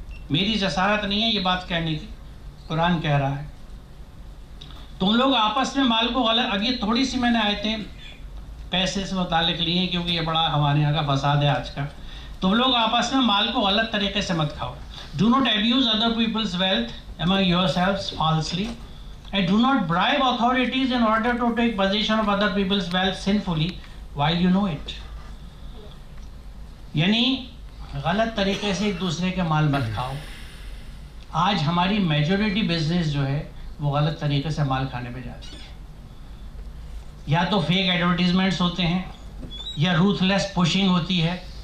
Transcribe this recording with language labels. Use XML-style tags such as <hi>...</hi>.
<ur>میری جسارت نہیں ہے یہ بات کہنے کی, قرآن کہہ رہا ہے. تم لوگ آپس میں مال کو غلط, اب یہ تھوڑی سی میں نے آیتیں پیسے سے متعلق لی ہیں کیونکہ یہ بڑا ہمارے یہاں کا فساد ہے آج کا. تم لوگ آپس میں مال کو غلط طریقے سے مت کھاؤ.</ur> <en>Do not abuse other people's wealth among yourselves falsely, and do not bribe authorities in order to take possession of other people's wealth sinfully while you know it.</en> <ur>یعنی غلط طریقے سے ایک دوسرے کے مال مت کھاؤ. آج ہماری میجورٹی بزنس جو ہے وہ غلط طریقے سے مال کھانے پہ جاتی ہے. یا تو فیک ایڈورٹیزمنٹس ہوتے ہیں یا روتھ لیس پوشنگ ہوتی ہے.</ur>